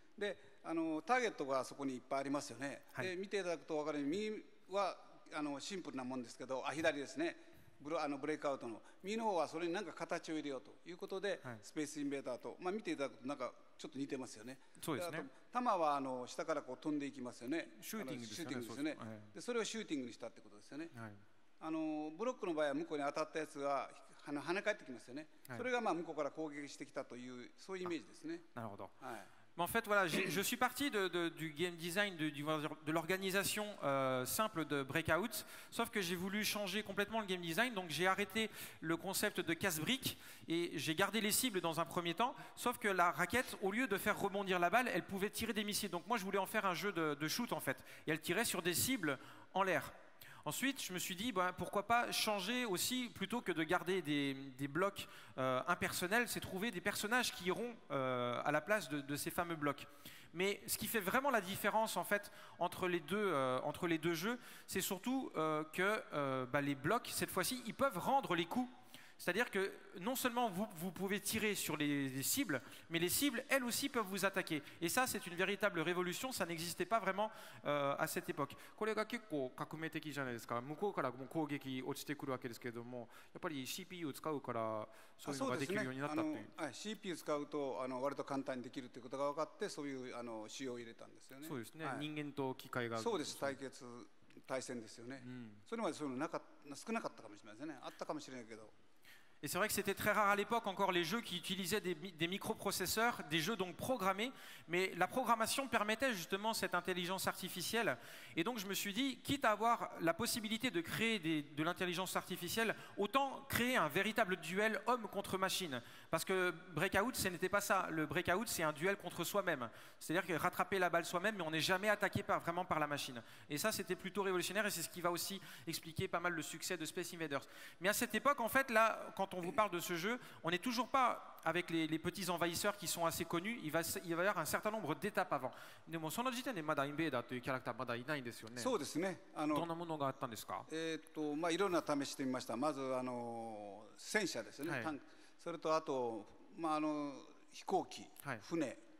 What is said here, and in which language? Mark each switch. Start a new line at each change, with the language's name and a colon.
Japanese: でターゲットがそこにいっぱいありますよね、で見ていただくと分かるように右はシンプルなもんですけど左ですね、ブレイクアウトの右の方はそれに何か形を入れようということで、スペースインベーダーと、見ていただくとなんかちょっと似てますよね。そうですね。弾は下からこう飛んでいきますよね。シューティングですよね。でそれをシューティングにしたってことですよね。ブロックの場合は向こうに当たったやつが跳ね返ってきますよね、それが向こうから攻撃してきたというそういうイメージですね。なるほど。
French: En fait, voilà, je suis parti du game design, de l'organisation simple de Breakout, sauf que j'ai voulu changer complètement le game design, donc j'ai arrêté le concept de casse-brique et j'ai gardé les cibles dans un premier temps, sauf que la raquette, au lieu de faire rebondir la balle, elle pouvait tirer des missiles. Donc moi, je voulais en faire un jeu de shoot en fait, et elle tirait sur des cibles en l'air. Ensuite, je me suis dit, pourquoi pas changer aussi, plutôt que de garder des blocs impersonnels, c'est trouver des personnages qui iront à la place de ces fameux blocs. Mais ce qui fait vraiment la différence en fait entre les deux jeux, c'est surtout que les blocs, cette fois-ci, ils peuvent rendre les coups. C'est-à-dire que non seulement vous pouvez tirer sur les cibles, mais les cibles, elles aussi, peuvent vous attaquer. Et ça, c'est une véritable révolution, ça n'existait pas vraiment à cette époque.
Japanese: これが結構革命的じゃないですか。向こうからも攻撃落ちてくるわけですけれども、やっぱり CPU を使うからそういうのができるようになったという。 CPU 使うと割と簡単にできるということが分かって、そういう仕様を入れたんですよね。そうですね。人間と機械が。そうです。対戦ですよね。それまでそういうの少なかったかもしれないですね。あったかもしれないけど。
French: Et c'est vrai que c'était très rare à l'époque encore les jeux qui utilisaient des microprocesseurs, des jeux donc programmés, mais la programmation permettait justement cette intelligence artificielle. Et donc je me suis dit, quitte à avoir la possibilité de créer de l'intelligence artificielle, autant créer un véritable duel homme contre machine. Parce que Breakout, ce n'était pas ça. Le Breakout, c'est un duel contre soi-même. C'est-à-dire que rattraper la balle soi-même, mais on n'est jamais attaqué vraiment par la machine. Et ça, c'était plutôt révolutionnaire et c'est ce qui va aussi expliquer pas mal le succès de Space Invaders. Mais à cette époque, en fait, là, quand on vous parle de ce jeu, on n'est toujours pas avec les petits envahisseurs qui sont assez connus. Il va y avoir un certain nombre d'étapes avant.
Japanese: でもその時点でまだインベーダーというキャラクターまだいないんですよね。そうですね。どんなものがあったんですか？いろんな試してみました。まず戦車ですね。タンク。それとあと飛行機、船。